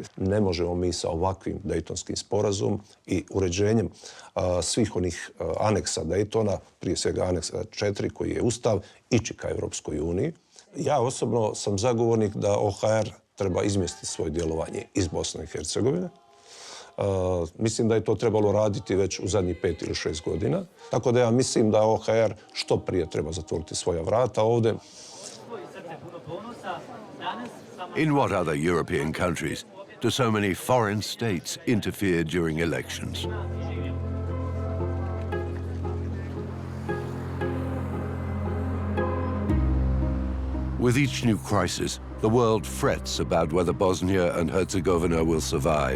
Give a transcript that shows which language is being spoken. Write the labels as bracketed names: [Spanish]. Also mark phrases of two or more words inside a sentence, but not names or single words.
[Bosnian] Ne možemo mi sa ovakvim Daytonskim sporazumom i uređenjem svih onih aneksa Daytona, prije svega aneksa 4 koji je Ustav, ići ka Europskoj uniji. Ja osobno sam zagovornik da OHR treba izmjestiti svoje djelovanje iz Bosne i Hercegovine. Mislim da je to trebalo raditi već u zadnjih 5 ili 6 godina. Tako da ja mislim da OHR što prije treba zatvoriti svoja vrata ovdje. [English] In what other European countries do so many foreign states interfere during elections? With each new crisis, the world frets about whether Bosnia and Herzegovina will survive.